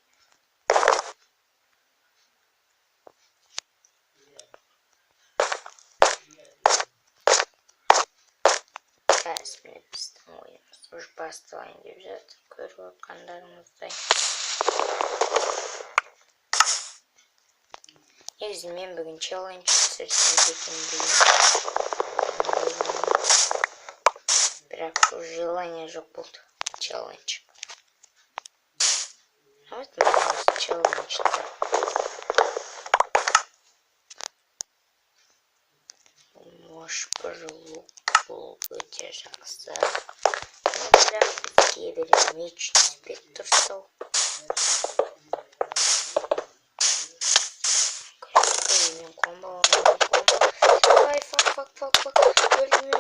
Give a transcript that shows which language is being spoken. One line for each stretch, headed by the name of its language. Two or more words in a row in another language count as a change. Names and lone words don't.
Kazakh: Міне біздің ойымыз уже басталайын деп жатыр, көріп отқандарыңыздай. Негізі мен бүгін челлендж түсірсем деген деймін. Бірақ желание жоқ болды челлендж.
Russian: Вот мы челлендж-то. Может, пожалуй.
Kazakh: Бұл өте жақсы. Бірақ бізге бір меч түспек тұрсау. Мен комбо. Ай, фак. Өлдім.